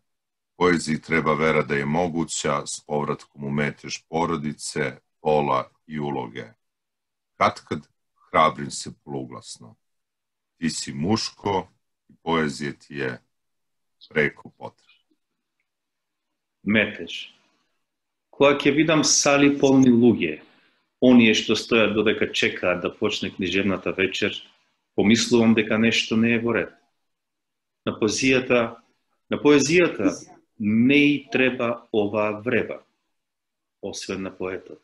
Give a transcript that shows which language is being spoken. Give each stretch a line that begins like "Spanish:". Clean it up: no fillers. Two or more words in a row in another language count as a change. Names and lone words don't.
Serbian: Poeziji treba vera da je moguća s povratkom u metež porodice, pola i uloge. Katkad hrabrim se poluglasno. Ti si muško i poezija ti je preko potrebna.
Macedonian: Метеж. Кога ќе видам сали полни луѓе, оние што стојат додека чекаат да почне книжевната вечер, помислувам дека нешто не е во ред. На поезијата не и треба оваа врева, освен на поетот.